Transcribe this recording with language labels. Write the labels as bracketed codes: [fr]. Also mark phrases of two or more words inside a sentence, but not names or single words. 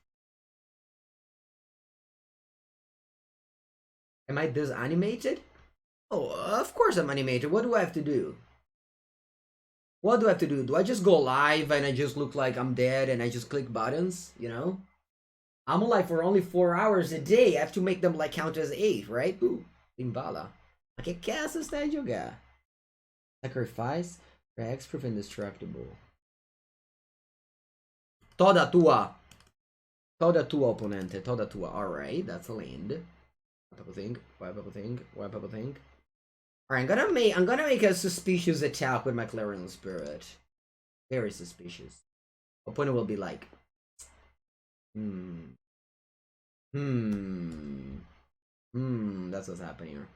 [en] Am I disanimated? Oh, of course I'm animated. What do I have to do? What do I have to do? Do I just go live and I just look like I'm dead and I just click buttons? You know? I'm alive for only 4 hours a day. I have to make them like count as 8, right? Ooh, Limbala. [it] Ma che cazzo stai a giocare? [en] Sacrifice? Hexproof indestructible. [pt] Toda tua. Toda tua, opponente. Toda tua. [en] Alright, that's a land. Why people think? Alright, I'm gonna make a suspicious attack with my Clarion Spirit. Very suspicious. Opponent will be like, that's what's happening here.